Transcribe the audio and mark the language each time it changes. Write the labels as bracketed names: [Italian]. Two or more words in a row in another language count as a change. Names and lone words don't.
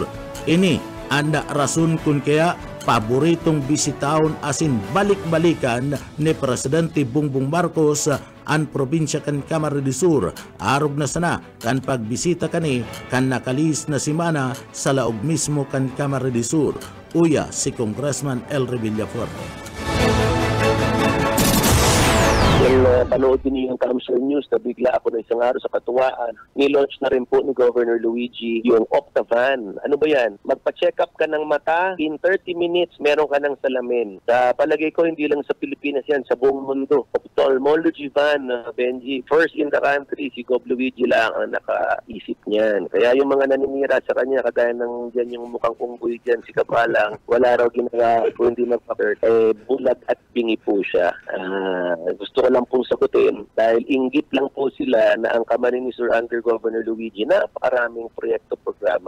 [Bikol] Ini anda rason kung kaya paboritong bisitaon asin balik-balikan ni Presidente Bongbong Marcos ang probinsya kan Camarines Sur. Arog na sana kan pagbisita kani kan nakalis na simana sa laog mismo kan Camarines Sur. Uya si Congressman Elry Villafuerte. [Filipino] Panood din yung Camsur News na bigla ako ng isang araw sa katuwaan. Nilaunch na rin po ni Governor Luigi yung Optavan. Ano ba yan? Magpa-check up ka ng mata, [English] in 30 minutes [Filipino] meron ka ng salamin. Sa palagay ko hindi lang sa Pilipinas yan, sa buong mundo. [English] Ophthalmology van, Benji, first in the country, [Filipino] si Gov Luigi lang ang nakaisip niyan. Kaya yung mga naninira sa kanya, kagaya ng dyan yung mukhang unggoy dyan, si Kapalang, wala raw ginagawa kung hindi magpa-hurt. Bulag at bingi po siya. Gusto ko lang pong sagot sagutin dahil inggit lang po sila na ang Camarines Sur under Governor Luigi napakaraming proyekto programa.